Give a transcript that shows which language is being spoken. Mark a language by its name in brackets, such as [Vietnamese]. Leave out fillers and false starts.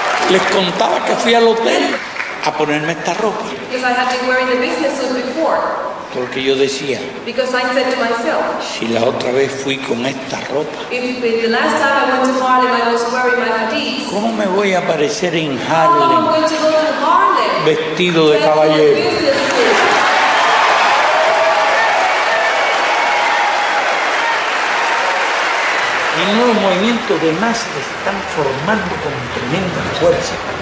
[Spanish] Les contaba que fui al hotel a ponerme esta ropa, [English] Because I had been wearing the business suit before. [Spanish] porque yo decía, [English] Because I said to myself, [Spanish] si la otra vez fui con esta ropa, [English] if the last time I went to Harlem I was wearing my fatigues, [Spanish] ¿cómo me voy a aparecer en [English] how am I Harlem going to go to Harlem? [Spanish] vestido de [English] Dressed in a [Spanish] caballero? [English] business suit. [Spanish] Y nuevos movimientos de masa que se están formando con tremenda fuerza.